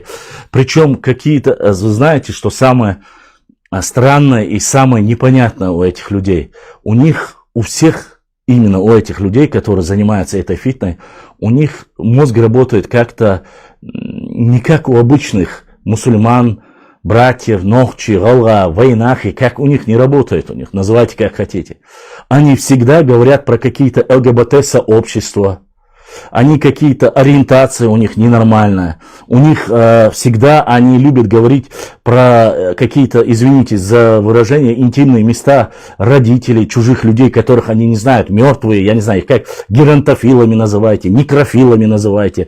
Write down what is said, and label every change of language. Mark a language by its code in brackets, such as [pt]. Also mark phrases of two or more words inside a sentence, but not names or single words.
[ru] Причем какие-то, вы знаете, что самое странное и самое непонятное у этих людей. У них, у всех, именно у этих людей, которые занимаются этой фитной, у них мозг работает как-то не как у обычных мусульман, братьев, нохчи, галга, войнахи, как у них не работает у них, называйте как хотите. Они всегда говорят про какие-то ЛГБТ-сообщества, они какие-то ориентации у них ненормальная. У них всегда они любят говорить про какие-то, извините за выражение, интимные места родителей, чужих людей, которых они не знают, мертвые, я не знаю, их как геронтофилами называйте, некрофилами называйте.